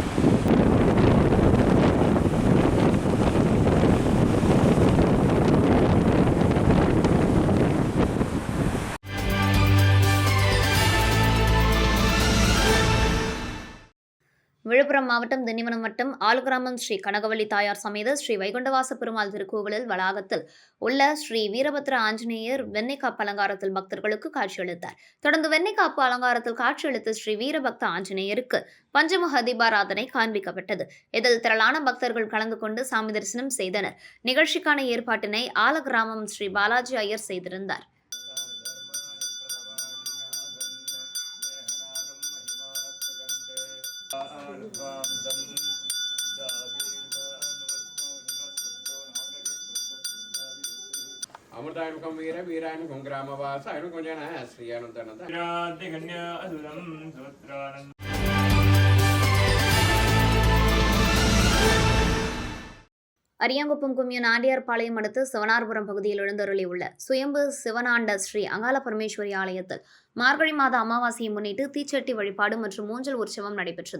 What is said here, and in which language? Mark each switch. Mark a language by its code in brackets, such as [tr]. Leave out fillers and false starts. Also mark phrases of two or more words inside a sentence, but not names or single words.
[ta] விழுப்புரம் மாவட்டம் திண்டிவனம் வட்டம் ஆலுகிராமம் ஸ்ரீ கனகவள்ளி தாயார் சமேத ஸ்ரீ வைகுண்டவாச பெருமாள் திருக்கோவிலில் வளாகத்தில் உள்ள ஸ்ரீ வீரபத்ர ஆஞ்சநேயர் வெண்ணெய்க்காப்பு அலங்காரத்தில் பக்தர்களுக்கு காட்சியளித்தார். தொடர்ந்து வெண்ணெய்க்காப்பு அலங்காரத்தில் காட்சியளித்த ஸ்ரீ வீரபக்த ஆஞ்சநேயருக்கு பஞ்சமுக தீபாராதனை காண்பிக்கப்பட்டது. இதில் திரளான பக்தர்கள் கலந்து கொண்டு சாமி தரிசனம் செய்தனர். நிகழ்ச்சிக்கான ஏற்பாட்டினை ஆலகிராமம் ஸ்ரீ பாலாஜி ஐயர் செய்திருந்தார். అమృతాయనుకం వీర వీరాయనుకం గ్రామవాస ఆయనుకం జన శ్రీ అనంతానంద அரியாங்குப்பம் கும்யூன் ஆண்டியார்பாளையம் அடுத்து சிவனார்புரம் பகுதியில் எழுந்தருளியுள்ள சுயம்பு சிவனாண்ட ஸ்ரீ அங்காள பரமேஸ்வரி ஆலயத்தில் மார்கழி மாத அமாவாசையை முன்னிட்டு தீச்சட்டி வழிபாடு மற்றும் ஊஞ்சல் உற்சவம் நடைபெற்றது.